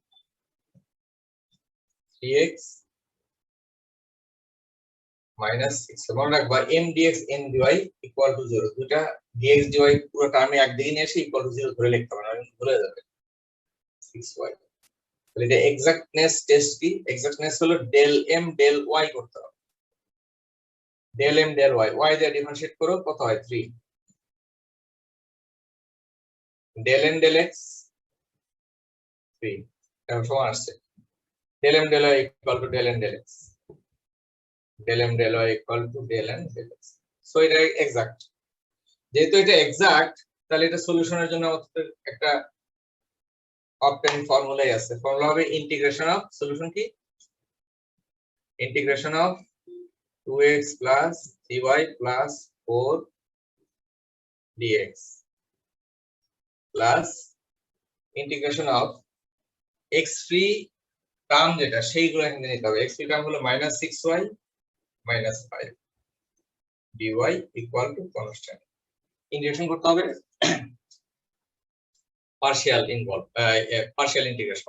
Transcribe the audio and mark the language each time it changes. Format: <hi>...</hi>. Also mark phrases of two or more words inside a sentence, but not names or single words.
<en>3x minus 6।</en> <bn>মনে রাখবা</bn> <en>m dx n dy equal to 0।</en> <bn>দুটা dx dy পুরো টার্মে একদিকে নিয়ে এসে</bn> <en>equal to 0</en> <bn>ধরে লিখতে হবে, না ভুলে যাবে 6y। তাহলে এটা এক্সাক্টনেস টেস্ট কি? এক্সাক্টনেস হলো</bn> <en>del m del y</en> <bn>করতে হবে।</bn> <en>del m del y,</en> <bn>y দিয়ে ডিফারেন্সিয়েট করো, কত হয়? 3।</bn> <en>del n del x 3,</en> <bn>এখন সমান আসছে</bn> <en>del m del y equal to del n del x, del m del y equal to del n del x।</en> <bn>সো এটা এক্সাক্ট। যেহেতু এটা এক্সাক্ট তাহলে এটা সলিউশনের জন্য আমাদের একটা অপটেন ফর্মুলাই আছে। ফর্মুলা হবে</bn> <en>integration of,</en> <bn>সলিউশন কি?</bn> <en>integration of 2x plus 3y plus 4 dx plus integration of x free term</en> <bn>যেটা সেইগুলো এখানে নিতে হবে।</bn> <en>x free term হলো -6y minus 5 dy equal to constant।</en> <bn>ইন্টিগ্রেশন করতে হবে</bn> <en>partial involve, partial integration.</en>